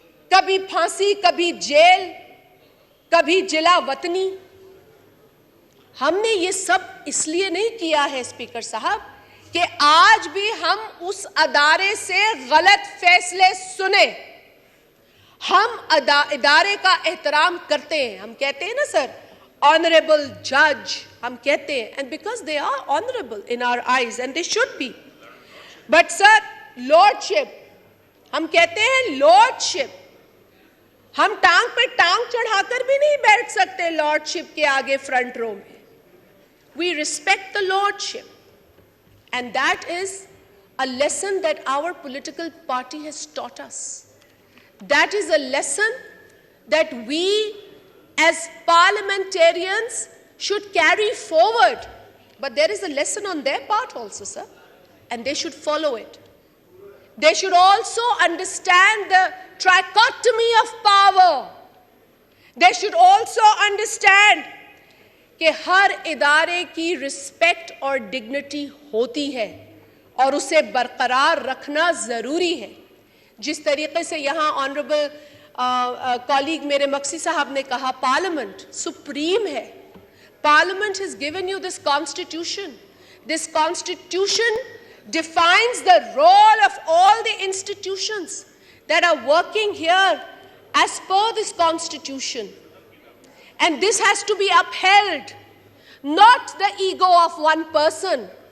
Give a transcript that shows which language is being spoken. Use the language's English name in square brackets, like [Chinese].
[Urdu] کبھی پھانسی, کبھی جیل, کبھی جلا وطنی. ہم نے یہ سب اس لیے نہیں کیا ہے اسپیکر صاحب کہ آج بھی ہم اس ادارے سے غلط فیصلے سنیں. ہم ادارے کا احترام کرتے ہیں. ہم کہتے ہیں نا سر, آنریبل جج ہم کہتے ہیں, [English] and because they are honorable in our eyes and they should be. But sir, lordship, [Urdu] ہم کہتے ہیں [English] lordship. [Urdu] ہم ٹانگ پہ ٹانگ چڑھا کر بھی نہیں بیٹھ سکتے lordship کے آگے فرنٹ رو میں. [English] We respect the lordship, and that is a lesson that our political party has taught us. That is a lesson that we as parliamentarians should carry forward. But there is a lesson on their part also, sir, and they should follow it. They should also understand the trichotomy of power. They should also understand [Urdu] کہ ہر ادارے کی respect اور dignity ہوتی ہے اور اسے برقرار رکھنا ضروری ہے. جس طریقے سے یہاں آنریبل کالیگ میرے مقصی صاحب نے کہا, پارلیمنٹ سپریم ہے. [English] Parliament has given you this constitution. This constitution defines the role of all the institutions that are working here as per this constitution. And this has to be upheld, not the ego of one person.